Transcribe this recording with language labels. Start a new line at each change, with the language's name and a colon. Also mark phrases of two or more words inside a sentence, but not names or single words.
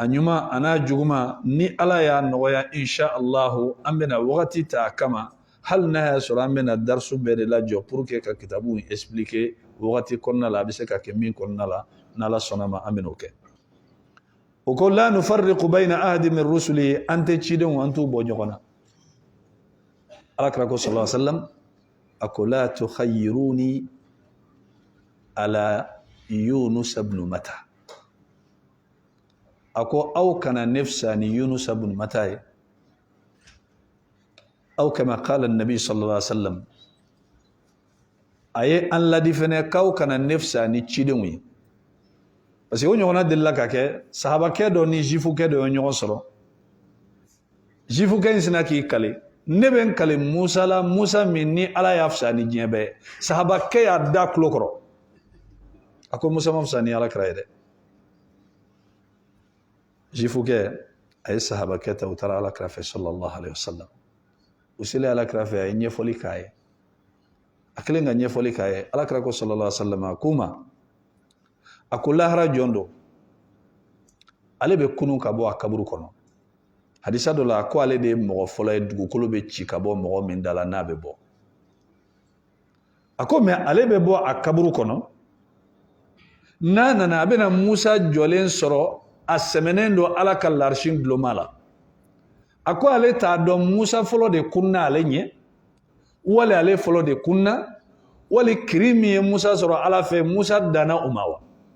Bambara: ɲuman a n'a juguman ni Ala y'a nɔgɔya
Arabic: إن شاء الله
Bambara: an bɛna wagati ta a kama hali n'a y'a sɔrɔ an bɛna darisu bɛɛ de lajɔ
French: pour que
Bambara: ka kitabu in expliquer wagati kɔnɔna la a bɛ se ka kɛ min kɔnɔna la n'Ala sɔnna ma an bɛn'o kɛ o ko la
Arabic: نفرق بين أحد من رسله
Bambara: an tɛ cidenw an t'u bɔ ɲɔgɔn na Alakira ko
Arabic: صلى الله عليه وسلم
Bambara: a ko
Arabic: لا تخيروني على يونس بن متى
Bambara: a ko aw kana ne fisa ni Yunus ibn Matta ye aw kama
Arabic: قال النبي صلى الله عليه وسلم
Bambara: a ye an ladi fɛnɛ k'aw kana ne fisa ni cidenw ye
French: parce que
Bambara: o ɲɔgɔnna delila ka kɛ sahabakɛ dɔ ni jifukɛ dɔ ye ɲɔgɔn sɔrɔ jifukɛ in sina k'i kale ne bɛ n kale Musa la Musa min ni Ala y'a fisa ni diɲɛ bɛɛ sahabakɛ y'a da tulo kɔrɔ a ko Musa ma fisa ni Alakira ye dɛ jifukɛ a ye sahabakɛ ta u taara Alakira fɛ
Arabic: صلى الله عليه وسلم
Bambara: u selen Alakira fɛ a ye ɲɛfɔli k'a ye a kɛlen ka ɲɛfɔli k'a ye Alakira ko
Arabic: صلى الله عليه وسلم
Bambara: a k'u ma a ko lahara jɔn don ale bɛ kunu ka bɔ a kaburu kɔnɔ hadisa dɔ la a ko ale de ye mɔgɔ fɔlɔ ye dugukolo bɛ ci ka bɔ mɔgɔ min da la n'a bɛ bɔ a ko mais ale bɛ bɔ a kaburu kɔnɔ n'a nana a bɛna Musa jɔlen sɔrɔ a sɛmɛnen don Ala ka larisi duloma la a ko ale t'a dɔn Musa fɔlɔ de kunna ale ɲɛ wali ale fɔlɔ de kunna wali kiri min ye Musa sɔrɔ Ala fɛ Musa danna o ma wa